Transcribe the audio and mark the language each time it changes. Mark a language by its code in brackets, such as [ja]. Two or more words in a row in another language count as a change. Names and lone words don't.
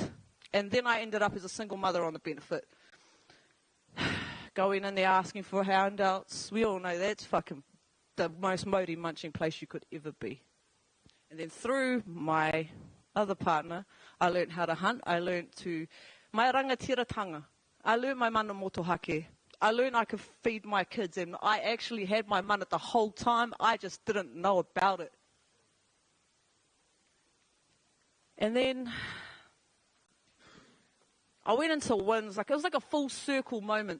[en] And then I ended up as a single mother on the benefit. Going in there asking for handouts. We all know that's fucking the most modi munching place you could ever be. And then through my other partner, I learned how to hunt. I learned to [mi] mai rangatiratanga. [en] I learned my [mi] mana motohake. [en] I learned I could feed my kids, and I actually had my mana the whole time. I just didn't know about it. And then I went into WINS, it was like a full circle moment.